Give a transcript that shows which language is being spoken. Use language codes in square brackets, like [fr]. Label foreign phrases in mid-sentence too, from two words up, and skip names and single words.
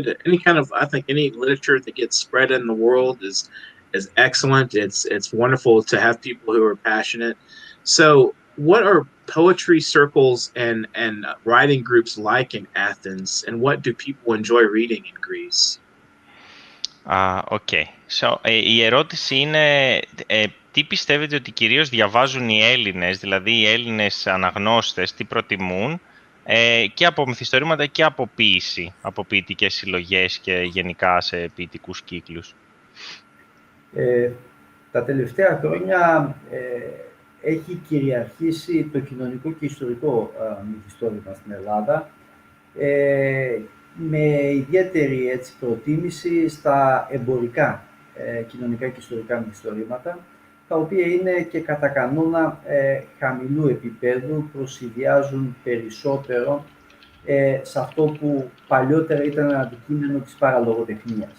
[en] I think any literature that gets spread in the world is excellent. It's wonderful to have people who are passionate. So what are poetry circles and writing groups like in Athens, and what do people enjoy reading in Greece? Okay. So, [el] η ερώτηση είναι τι πιστεύετε ότι κυρίως διαβάζουν οι Έλληνες, δηλαδή οι Έλληνες αναγνώστες, τι προτιμούν, και από μυθιστορήματα και από ποίηση, από ποιητικές συλλογές και γενικά σε ποιητικούς κύκλους? Τα τελευταία χρόνια έχει κυριαρχήσει το κοινωνικό και ιστορικό μυθιστόρημα στην Ελλάδα, με ιδιαίτερη προτίμηση στα εμπορικά κοινωνικά και ιστορικά μυθιστορήματα, τα οποία είναι και κατά κανόνα χαμηλού επίπεδου, προσηδιάζουν περισσότερο σε αυτό που παλιότερα ήταν αντικείμενο της παραλογοτεχνίας.